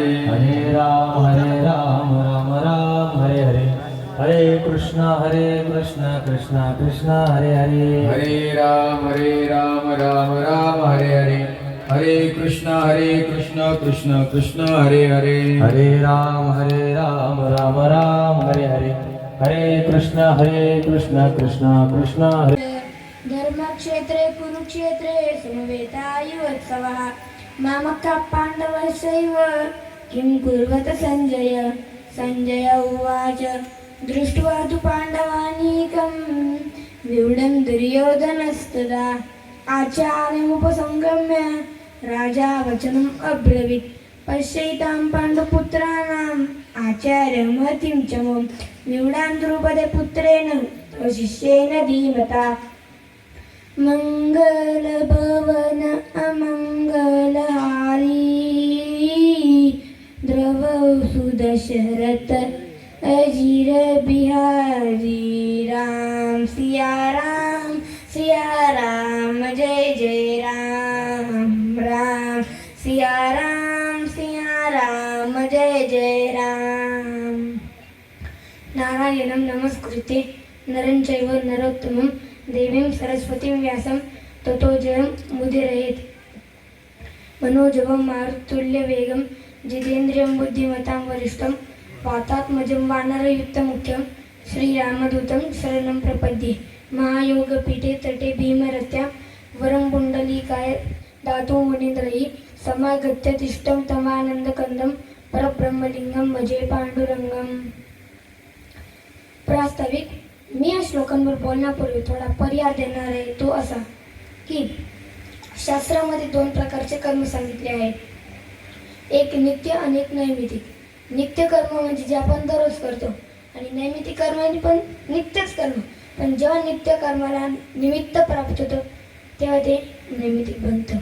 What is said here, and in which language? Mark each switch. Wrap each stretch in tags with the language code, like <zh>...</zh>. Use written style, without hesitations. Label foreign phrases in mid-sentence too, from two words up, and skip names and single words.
<sa>हरे राम राम राम हरे हरे हरे कृष्ण कृष्ण कृष्ण हरे हरे हरे राम राम राम हरे हरे हरे कृष्ण कृष्ण कृष्ण हरे हरे हरे राम राम राम हरे हरे हरे कृष्ण कृष्ण कृष्ण हरे धर्मक्षेत्रे कुरुक्षेत्रे समवेतायुत्सवः मामकः पाण्डवस्यैव किं कुर्वत सञ्जय सञ्जय उवाच दृष्ट्वा तु पाण्डवानीकं व्यूढं दुर्योधनस्तदा आचार्यमुपसंगम्य राजा वचनम् अब्रवीत् पश्यैतां पाण्डुपुत्राणाम् आचार्यमतिं च मम व्यूढां द्रुपदे पुत्रेण तव शिष्येन धीमता</sa> <awa>मंगलभवन अमंगलहारी द्रवसु दशरथ अजीर बिहारी राम सिया राम जय जय राम राम सिया राम जय जय राम</awa> <sa>नारायणं नमस्कृते नरं चैव नरोत्तमं देवीं सरस्वतीं व्यासं ततो जयमुदीरयेत् मनोजवं मारुतुल्यवेगं जितेन्द्रियं बुद्धिमतां वरिष्ठं वातात्मजं वानरयुक्तमुख्यं श्रीरामदूतं शरणं प्रपद्ये महायोगपीठे तटे भीमरत्यां वरं पुण्डलीकाय दातुं मुनीन्द्रैः समागत्य तिष्ठं तमानन्दकन्दं परब्रह्मलिंगं भजे पांडुरंगम.</sa> <mr>प्रास्ताविक मी या श्लोकांवर बोलण्यापूर्वी थोडा पर्याय देणार आहे तो असा की शास्त्रामध्ये दोन प्रकारचे कर्म सांगितले आहेत, एक नित्य आणि एक नैमितिक. नित्य कर्म म्हणजे जे आपण दररोज करतो आणि नैमितिक कर्म म्हणजे पण नित्यच कर्म, पण जेव्हा नित्य कर्माला निमित्त प्राप्त होतं तेव्हा ते नैमितिक बनतं.</mr>